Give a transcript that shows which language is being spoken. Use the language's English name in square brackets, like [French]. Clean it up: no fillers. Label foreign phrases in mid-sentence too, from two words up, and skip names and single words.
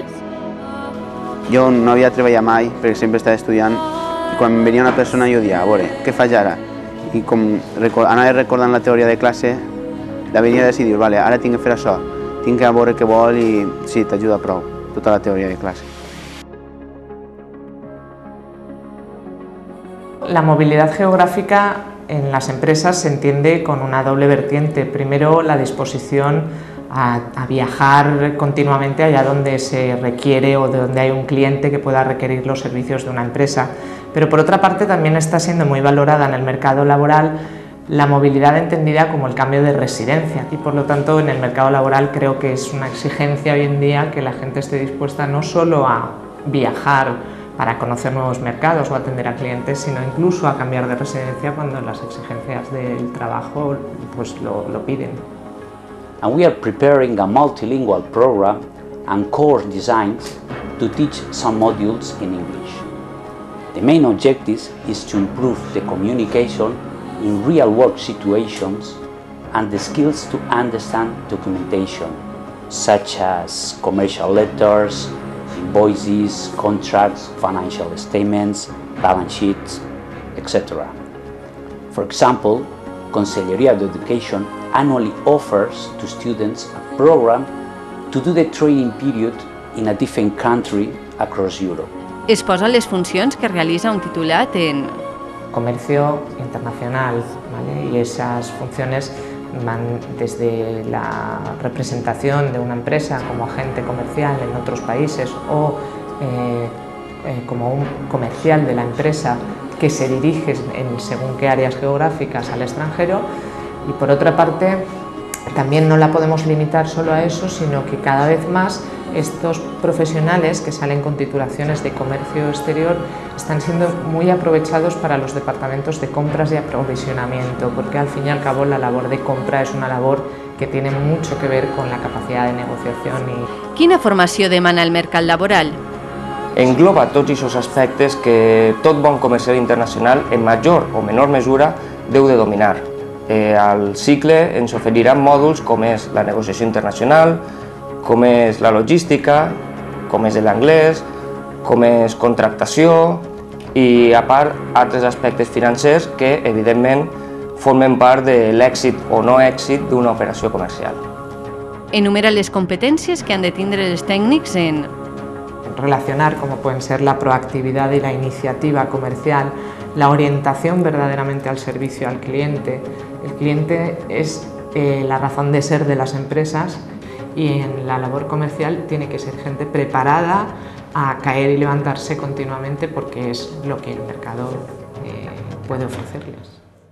[Catalan] Jo no havia treballat mai perquè sempre estava estudiant i quan em venia una persona jo dia, a veure, què faig ara? I com anava recordant la teoria de classe, la venia a decidir, vale, ara tinc que fer això, tinc que veure què vol i sí, t'ajuda prou, tota la teoria de clase. [Spanish] La movilidad geográfica en las empresas se entiende con una doble vertiente. Primero, la disposición a viajar continuamente allá donde se requiere o de donde hay un cliente que pueda requerir los servicios de una empresa. Pero por otra parte también está siendo muy valorada en el mercado laboral la movilidad entendida como el cambio de residencia y por lo tanto en el mercado laboral creo que es una exigencia hoy en día que la gente esté dispuesta no solo a viajar para conocer nuevos mercados o atender a clientes, sino incluso a cambiar de residencia cuando las exigencias del trabajo pues lo piden. [English] And we are preparing a multilingual program and course designs to teach some modules in English. The main objective is to improve the communication in real-world situations and the skills to understand documentation, such as commercial letters, invoices, contracts, financial statements, balance sheets, etc. For example, Conselleria de Education annually offers to students a program to do the training period in a different country across Europe. [Catalan] Es posa les funcions que realitza un titulat en... [Spanish] Comercio internacional, ¿vale? Y esas funciones van desde la representación de una empresa como agente comercial en otros países o como un comercial de la empresa que se dirige en según qué áreas geográficas al extranjero, y por otra parte también no la podemos limitar solo a eso, sino que cada vez más estos profesionales que salen con titulaciones de comercio exterior están siendo muy aprovechados para los departamentos de compras y aprovisionamiento, porque al fin y al cabo la labor de compra és una labor que tiene mucho que ver con la capacidad de negociación. [Catalan] Quina formació demana el mercat laboral? Engloba tots aquests aspectes que tot bon comercial internacional, en major o menor mesura, deu de dominar. Al cicle ens oferiran mòduls com és la negociació internacional, com és la logística, com és l'anglès, com és contractació i, a part, altres aspectes financers que, evidentment, formen part de l'èxit o no èxit d'una operació comercial. Enumera les competències que han de tindre els tècnics en relacionar, [Spanish] como pueden ser la proactividad y la iniciativa comercial, la orientación verdaderamente al servicio al cliente. El cliente es la razón de ser de las empresas, y en la labor comercial tiene que ser gente preparada a caer y levantarse continuamente, porque es lo que el mercado puede ofrecerles.